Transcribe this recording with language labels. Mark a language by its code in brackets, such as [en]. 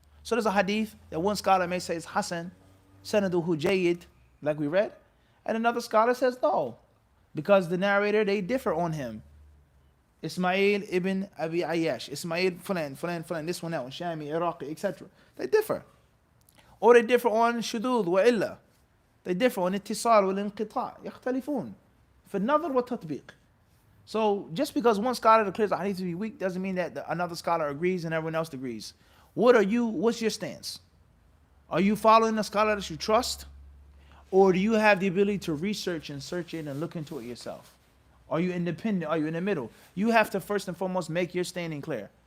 [en] So there's a hadith that one scholar may say is Hasan, Sanaduhu Jayyid, like we read, and another scholar says no, because the narrator, they differ on him. Ismail ibn Abi Ayyash, Ismail fulan, this one, that one, Shami, Iraqi, etc. They differ. Or they differ on shudud wa illa. They differ on ittisal wal inqita'. [ar] يختلفون في النظر والتطبيق. [en] So just because one scholar declares a hadith to be weak doesn't mean that another scholar agrees and everyone else agrees. What's your stance? Are you following a scholar that you trust? Or do you have the ability to research and search it and look into it yourself? Are you independent? Are you in the middle? You have to first and foremost make your standing clear.